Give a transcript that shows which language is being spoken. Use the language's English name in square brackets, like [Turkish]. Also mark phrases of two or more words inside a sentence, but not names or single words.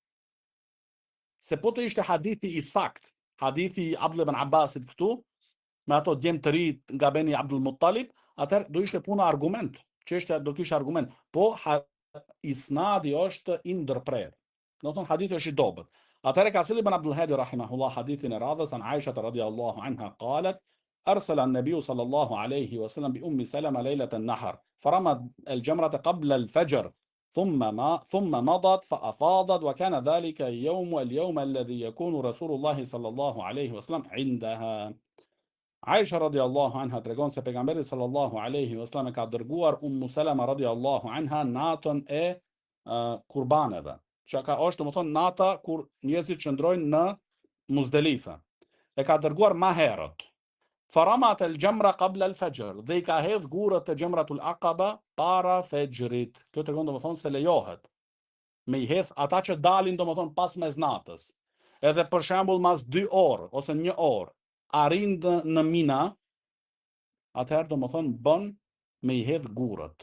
[Albanian] Se po të ishte hadithi i sakt, hadithi i Abdullah ibn Abbasit këtu, me ato djemë të ri nga Beni Abdul Muttalib, atëherë do ishte puna argument, çështja do kishte argument, po isnadi është i ndërprerë. Do thonë hadithi është i dobët. Atëherë ka sill Ibn Abdul Hadi rahimahullah hadithin e radhës [Arabic] عن عائشة رضي الله عنها قالت أرسل النبي صلى الله عليه وسلم بأم سلمة ليلة النحر فرمت الجمرة قبل الفجر ثم مضت فأفاضت وكان ذلك اليوم الذي يكون رسول الله صلى الله عليه وسلم عندها. [Albanian] Aisha [Arabic] رضي الله عنها [Albanian] tregon se pejgamberi [Arabic] صلى الله عليه وسلم [Albanian] e ka dërguar Salama [Arabic] رضي الله عنها [Albanian] natën e kurbaneve, që ka është domethënë nata kur njerëzit qëndrojnë në Muzdelife. E ka dërguar më herët. [Arabic] فرمت الجمرة قبل الفجر, [Albanian] dhe I ka hedh gurët e Jamratul Aqaba para fexhrit. Kjo tregon domethënë se lejohet me I hedh ata që dalin domethënë pas mesnatës. Edhe për shembull mas 2 orë ose 1 orë arrin në Mina, atëherë domethënë bën me I hedh gurët.